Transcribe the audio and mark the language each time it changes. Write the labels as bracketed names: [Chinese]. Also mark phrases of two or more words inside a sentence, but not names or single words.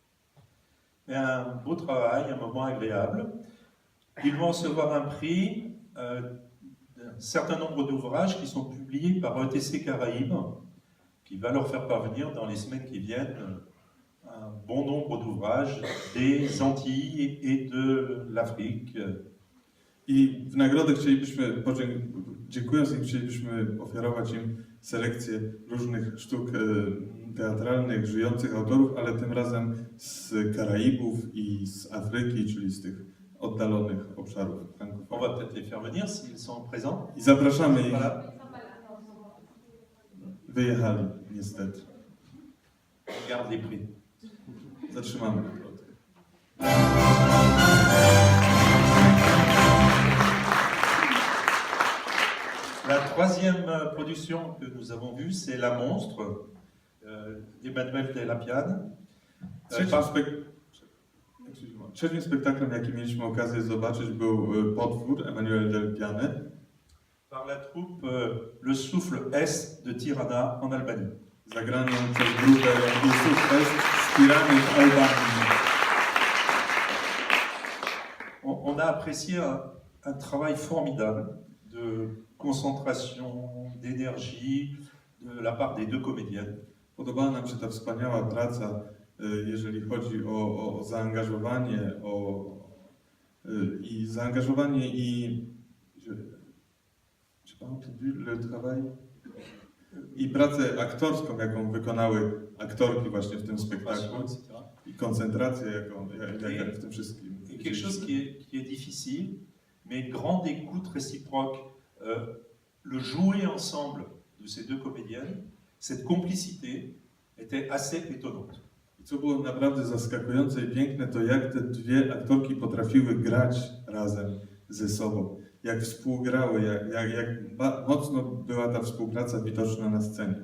[French] Un beau travail, un moment agréable. Ils vont recevoir un prix d'un certain nombre d'ouvrages qui sont publiés par ETC Caraïbes, qui va leur faire parvenir dans les semaines qui viennent un bon nombre d'ouvrages des Antilles et de l'Afrique. [Polish] I w nagrodę dziękując im, chcielibyśmy ofiarować im selekcję różnych sztuk teatralnych, żyjących autorów, ale tym razem z Karaibów i z Afryki, czyli z tych oddalonych obszarów [French] On [Polish] frankofonii. [French] va peut-être les faire venir s'ils sont présents. [Polish] I zapraszamy ich. [French] Voilà. [Polish] Wyjechali, niestety. [French] On garde les prix. [Polish] Zatrzymamy nagrodę. [French] La troisième production que nous avons vue, c'est La Monstre d'Emmanuel Delapiane. [Polish] Trzecim spektaklem, jaki mieliśmy okazję zobaczyć, był Potwór Emmanuel Delapiane. [French] Par la troupe Le Souffle Est de Tirana en Albanie. [Polish] Zagraną przez grupę Le Souffle Est z Tirany w Albanii. [French] On a apprécié un travail formidable de concentration, d'énergie de la part des deux comédiennes. [Polish] Podobała nam się ta wspaniała praca, jeżeli chodzi o zaangażowanie, i pracę aktorską, jaką wykonały aktorki właśnie w tym spektaklu i koncentrację, jaką w tym wszystkim. [French] Et quelque chose qui est difficile, mais grande écoute réciproque. Le jouer ensemble de ces deux comédiennes, cette complicité était assez étonnante. [Polish] I co było naprawdę zaskakujące i piękne, to jak te dwie aktorki potrafiły grać razem ze sobą, jak współgrały, jak mocno była ta współpraca widoczna na scenie.